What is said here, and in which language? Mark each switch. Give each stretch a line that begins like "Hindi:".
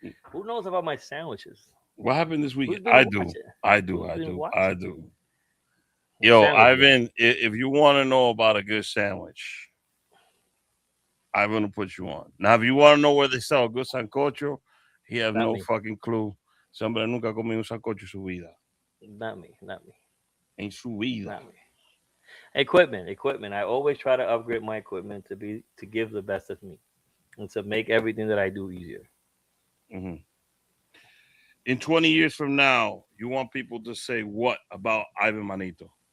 English: Who knows about my sandwiches? What happened this weekend? I do. Yo, Ivan, if you want to know about a good sandwich, I'm going to put you on. Now, if you want to know where they sell a good sancocho, he has no fucking clue.
Spanish: Somebody nunca comió un sancocho en su vida.
English: Not me.
Spanish: En su vida.
English: Not me. Equipment. I always try to upgrade my equipment to give the best of me and to make everything that I do easier. Mm-hmm. In 20 years from now, you want people to say what about Ivanmanito?